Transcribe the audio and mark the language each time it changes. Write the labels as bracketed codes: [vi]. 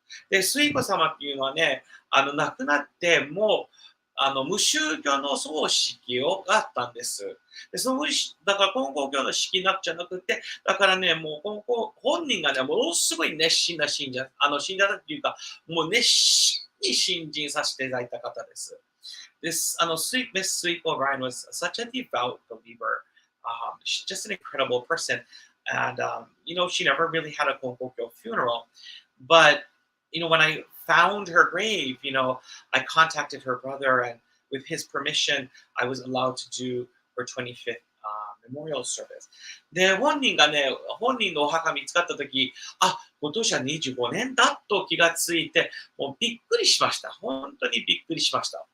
[ja] で、スイコ様っていうのはね、亡くなってもう、無宗教の葬式があったんです。でだから金光教の式になっちゃなくて、だからね、もう本人がね、ものすごい熱心な信者だっていうか、もう熱心に信心させていただいた方です。 [en] Miss Sweet O'Brien was such a devout believer. She's just an incredible person. And, she never really had a Konkokyo funeral. But, when I found her grave, I contacted her brother, and with his permission, I was allowed to do for 25th memorial service. [ja] で、本人のお墓見つかったとき、今年は25年だと気がついて、もうびっくりしました。本当にびっくりしました。